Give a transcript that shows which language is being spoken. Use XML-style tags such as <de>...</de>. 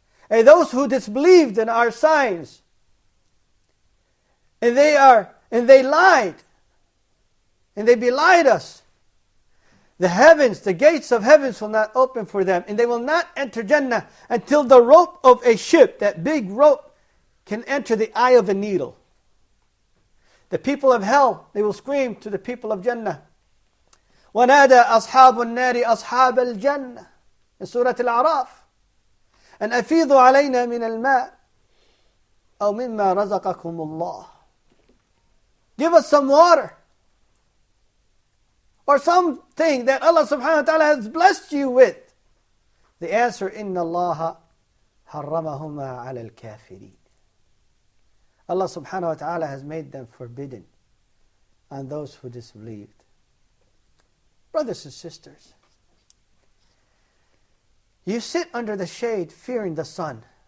<en>And those who disbelieved in our signs, and they lied, and they belied us, the heavens, the gates of heavens will not open for them, and they will not enter Jannah until the rope of a ship, that big rope, can enter the eye of a needle. The people of hell, they will scream to the people of Jannah.</en> <ar>وَنَادَى أَصْحَابُ النَّارِ أَصْحَابَ الْجَنَّةِ in Surah Al-A'raf. أَنْ أَفِيضُوا عَلَيْنَا مِنَ الْمَاءِ أَوْ مِمَّا رَزَقَكُمُ اللَّهِ.</ar> <en>Give us some water, or something that Allah subhanahu wa ta'ala has blessed you with. The answer,</en> <ar>إِنَّ اللَّهَ حَرَّمَهُمَا عَلَى الْكَافِرِينَ.</ar> <en>Allah subhanahu wa ta'ala has made them forbidden on those who disbelieved. Brothers and sisters, you sit under the shade fearing the sun.</en>